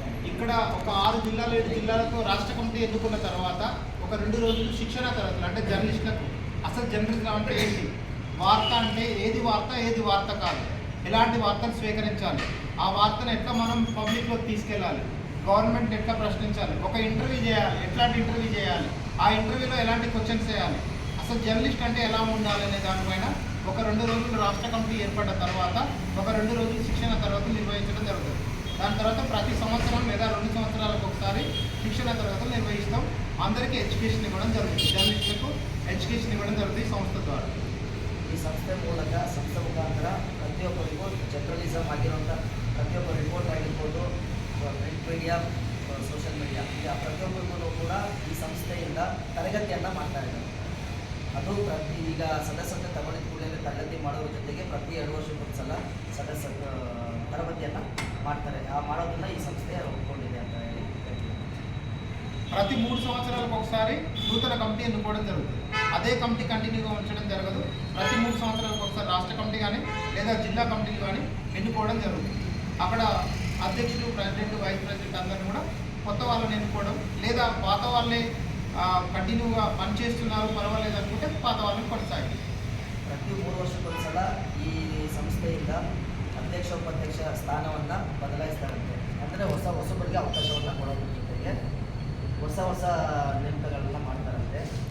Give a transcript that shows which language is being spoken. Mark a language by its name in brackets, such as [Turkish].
[Telugu] ఇక్కడ ఒక 6 జిల్లాలు 7 జిల్లాలతో రాష్ట్ర కమిటీ ఎన్నుకున్న తర్వాత ఒక 2 రోజులు శిక్షణ తరగతులు అంటే జర్నలిస్టులకు అసలు జర్నలిజం అంటే ఏంటి, వార్త అంటే ఏది వార్త ఏది వార్త కాదు, ఎలాంటి వార్తలు స్వీకరించాలి, ఆ వార్తను ఎట్లా మనం పబ్లిక్లోకి తీసుకెళ్ళాలి, గవర్నమెంట్ ఎట్లా ప్రశ్నించాలి, ఒక ఇంటర్వ్యూ చేయాలి, ఎట్లాంటి ఇంటర్వ్యూ చేయాలి, ఆ ఇంటర్వ్యూలో ఎలాంటి క్వశ్చన్స్ చేయాలి, అసలు జర్నలిస్ట్ అంటే ఎలా ఉండాలి అనే దానిపైన ఒక 2 రోజులు రాష్ట్ర కమిటీ ఏర్పడిన తర్వాత ఒక 2 రోజులు శిక్షణ తరగతులు నిర్వహించడం జరుగుతుంది. దాని తర్వాత ప్రతి సంవత్సరం లేదా 2 సంవత్సరాలకు ఒకసారి శిక్షణ తరగతులు నిర్వహిస్తాం. అందరికీ ఎడ్యుకేషన్ ఇవ్వడం జరుగుతుంది, జర్నలిస్టులకు ఎడ్యుకేషన్ ఇవ్వడం జరుగుతుంది ఈ సంస్థ ద్వారా. [Kannada] ಈ ಸಂಸ್ಥೆ ಮೂಲಕ ಸಂಸ್ಥೆ ಮುಖಾಂತರ ಪ್ರತಿಯೊಬ್ಬರಿಗೂ ಜರ್ನಲಿಸಮ್ ಆಗಿರುವಂಥ ಪ್ರತಿಯೊಬ್ಬ ರಿಪೋರ್ಟ್ ಆಗಿರ್ಬೋದು, ಪ್ರಿಂಟ್ ಮೀಡಿಯಾ, ಸೋಷಿಯಲ್ ಮೀಡಿಯಾ, ಈಗ ಪ್ರತಿಯೊಬ್ಬರಿಗೂ ಕೂಡ ಈ ಸಂಸ್ಥೆಯಿಂದ ತರಗತಿಯನ್ನು ಮಾಡ್ತಾ ಇದ್ದಾರೆ. ಅದು ಈಗ ಸದಸ್ಯತೆ ತಗೊಂಡಿದ್ದ ಕೂಡಲೇ ತರಗತಿ ಮಾಡೋದ್ರ ಜೊತೆಗೆ ಪ್ರತಿ 2 ವರ್ಷಕ್ಕೊಂದ್ಸಲ ಸದಸ್ಯ ತರಗತಿಯನ್ನು ಮಾಡ್ತಾರೆ. ಆ ಮಾಡೋದನ್ನ ಈ ಸಂಸ್ಥೆ ಒಪ್ಕೊಂಡಿದೆ ಅಂತ ಹೇಳಿ ಹೇಳ್ತೀವಿ. [Telugu] ప్రతి 3 సంవత్సరాలకు ఒకసారి నూతన కమిటీ ఎన్నుకోవడం జరుగుతుంది. అదే కమిటీ కంటిన్యూగా ఉంచడం జరగదు. ప్రతి 3 సంవత్సరాలకు ఒకసారి రాష్ట్ర కమిటీ కానీ లేదా జిల్లా కమిటీలు కానీ ఎన్నుకోవడం జరుగుతుంది. అక్కడ అధ్యక్షులు, ప్రెసిడెంట్, వైస్ ప్రెసిడెంట్ అందరినీ కూడా కొత్త వాళ్ళని ఎన్నుకోవడం, లేదా పాత వాళ్ళే కంటిన్యూగా పనిచేస్తున్నారు పర్వాలేదు అనుకుంటే పాత వాళ్ళని కొనసాగించాలి. [Kannada] ಪ್ರತಿ 3 ವರ್ಷಕ್ಕೊಂದ್ಸಲ ಈ ಸಂಸ್ಥೆಯಿಂದ ಅಧ್ಯಕ್ಷ ಉಪಾಧ್ಯಕ್ಷ ಸ್ಥಾನವನ್ನು ಬದಲಾಯಿಸ್ತಾರಂತೆ. ಅಂದರೆ ಹೊಸಬರಿಗೆ ಅವಕಾಶವನ್ನು ಕೊಡೋದ್ರ ಜೊತೆಗೆ ಹೊಸ ನೇಮಕಗಳನ್ನ ಮಾಡ್ತಾರಂತೆ.